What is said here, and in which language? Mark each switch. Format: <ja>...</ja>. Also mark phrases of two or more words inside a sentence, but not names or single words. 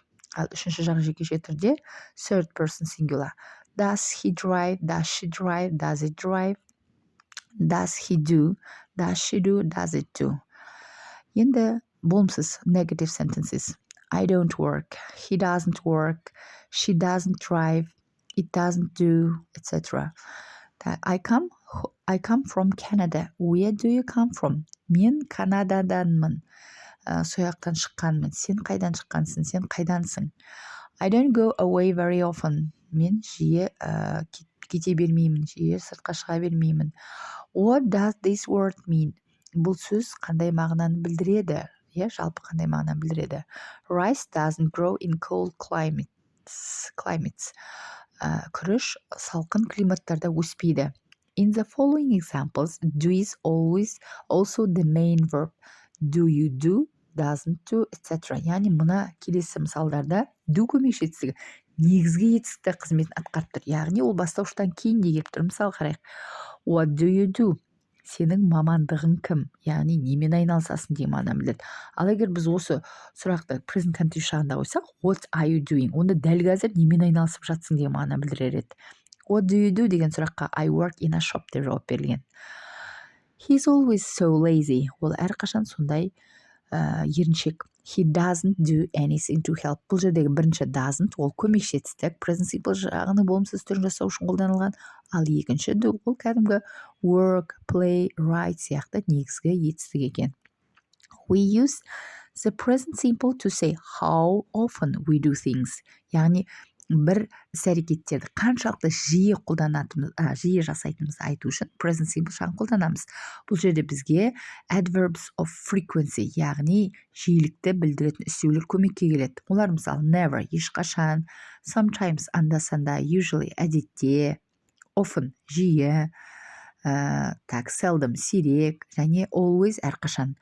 <kk>Ал үшінші жақ жекеше түрде</kk> <en>third person singular. Does he drive, does she drive, does it drive, does he do, does she do, does it do.</en> <kk>Енді болымсыз</kk> <en>negative sentences. I don't work, he doesn't work, she doesn't drive, it doesn't do, etc. I come from Canada. Where do you come from?</en> <kk>Мен Канададанмын. Сояқтан шыққанмын. Сен қайдан шыққансың? Сен қайдансың?</kk> <en>I don't go away very often.</en> <kk>Мен жиі кете бермеймін, жиі сыртқа шыға бермеймін.</kk> <en>What does this word mean?</en> <kk>Бұл сөз қандай мағынаны білдіреді? Жалпы қандай мағынаны білдіреді?</kk> <en>Rice doesn't grow in cold climates.</en> <kk>Күріш салқын климаттарда өспейді.</kk> <en>In the following examples, do is always also the main verb. Do you do, doesn't do, etc.</en> <kk>Яғни мына келесі мысалдарда do көмекші негізгі етістікті қызметін атқарып тұр. Яғни ол бастауыштан кейін де келіп тұр. Мысалы қарайық.</kk> <en>What do you do?</en> <kk>Сенің мамандығың кім? Яғни немен айналысасың деген мағынаны білдіреді. Ал егер біз осы сұрақты</kk> <en>present continuous</en> <kk>шағында қойсақ,</kk> <en>what are you doing?</en> <kk>Онда дәл қазір немен айналысып жатсың деген мағынаны білдірер еді.</kk> <en>what do you do</en> <kk>деген сұраққа</kk> <en>I work in a shop</en> <kk>деп жауап берілген.</kk> <en>He's always so lazy.</en> <kk>Ол әрқашан сондай еріншек.</kk> <en>He doesn't do anything to help.</en> <kk>Бұл жердегі бірінші doesn't ол көмекші етістік,</kk> <en>present simple</en> <kk>жағының болымсыз түрін жасау үшін қолданылған. Ал екінші do ол кәдімгі</kk> <en>work, play, write</en> <kk>сияқты негізгі етістік екен.</kk> <en>We use the present simple to say how often we do things.</en> <kk>Яғни бір іс-әрекеттерді қаншалықты жиі жиі жасайтынымызды айту үшін</kk> <en>present simple</en> <kk>жағын қолданамыз. Бұл жерде бізге</kk> <en>adverbs of frequency,</en> <kk>яғни жиілікті білдіретін істеулер көмекке келеді. Олар мысалы never, ешқашан, sometimes, анда-санда, usually, әдетте, often, жиі, seldom, сирек, және always, әрқашан.</kk>